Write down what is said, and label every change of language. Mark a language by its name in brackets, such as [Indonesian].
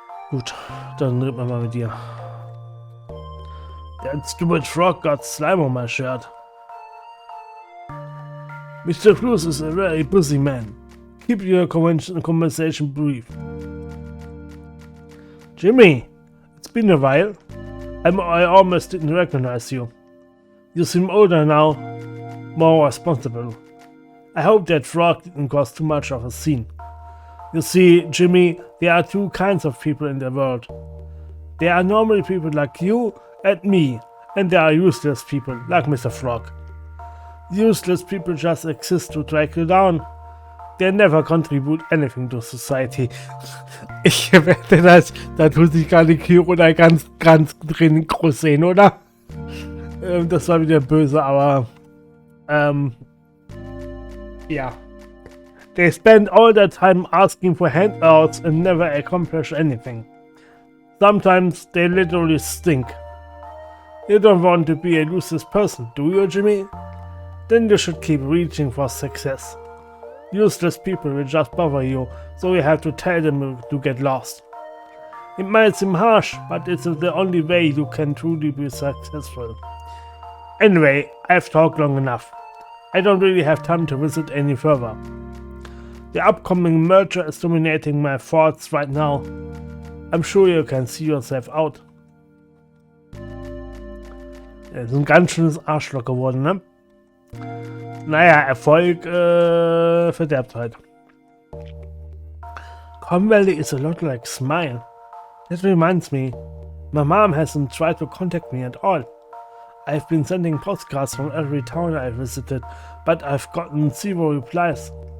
[German] Gut, dann reden wir mal mit dir. [English] That stupid frog got slime on my shirt. Mr. Cruz is a very busy man. Keep your conversation brief. Jimmy, it's been a while. I almost didn't recognize you. You seem older now, more responsible. I hope that frog didn't cause too much of a scene. You see, Jimmy, there are two kinds of people in the world. There are normal people like you and me, and there are useless people like Mr. Frog. Useless people just exist to drag you down. They never contribute anything to society. [German] Ich wette, da tut sich gar nicht hier oder ganz drin groß sehen, oder? Das war wieder böse, aber ja. [English] They spend all their time asking for handouts and never accomplish anything. Sometimes they literally stink. You don't want to be a useless person, do you, Jimmy? Then you should keep reaching for success. Useless people will just bother you, so you have to tell them to get lost. It might seem harsh, but it's the only way you can truly be successful. Anyway, I've talked long enough. I don't really have time to visit any further. The upcoming merger is dominating my thoughts right now. I'm sure you can see yourself out. [German] Er ist ein ganz schönes Arschloch geworden, ne? Naja, Erfolg verderbt halt. [English] Com Valley is a lot like Smile. That reminds me, my mom hasn't tried to contact me at all. I've been sending postcards from every town I visited, but I've gotten 0 replies.